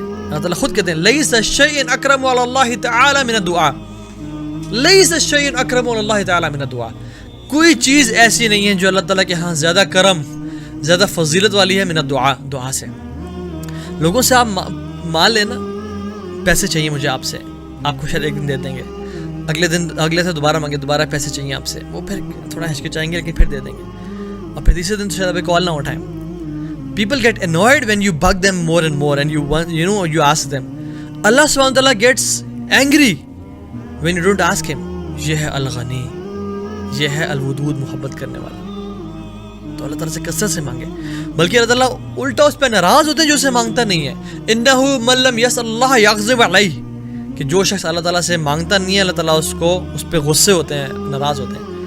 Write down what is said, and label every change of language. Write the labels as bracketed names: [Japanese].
[Urdu] اللہ تعالیٰ خود کہتے ہیں [Arabic] لیس شیء اکرم علی اللہ تعالی من الدعاء, [Urdu] لیس شیء اکرم علی اللہ تعالی من الدعاء, کوئی چیز ایسی نہیں ہے جو اللہ تعالیٰ کے ہاں زیادہ کرم, زیادہ فضیلت والی ہے من الدعاء, دعا سے. لوگوں سے آپ مان لینا پیسے چاہیے مجھے آپ سے, آپ کو شاید ایک دن دے دیں گے, اگلے سے دوبارہ مانگے, دوبارہ پیسے چاہیے آپ سے, وہ پھر تھوڑا ہچکچائیں گے لیکن پھر دے دیں گے, اور پھر تیسرے دن تو شاید ابھی کال نہ اٹھائیں. [English] People get annoyed when you bug them more and more and you ask them. Allah subhanahu wa ta'ala gets angry when you don't ask him. [Urdu] یہ ہے الغنی, یہ ہے الودود, محبت کرنے والا. تو اللہ تعالیٰ سے کثرت سے مانگے, بلکہ اللہ تعالیٰ الٹا اس پہ ناراض ہوتے ہیں جو اسے مانگتا نہیں ہے. [Arabic] انہ من لم یسأل اللہ یغضب علیہ, [Urdu] کہ جو شخص اللہ تعالیٰ سے مانگتا نہیں ہے اللہ تعالیٰ اس پہ غصے ہوتے ہیں, ناراض ہوتے ہیں.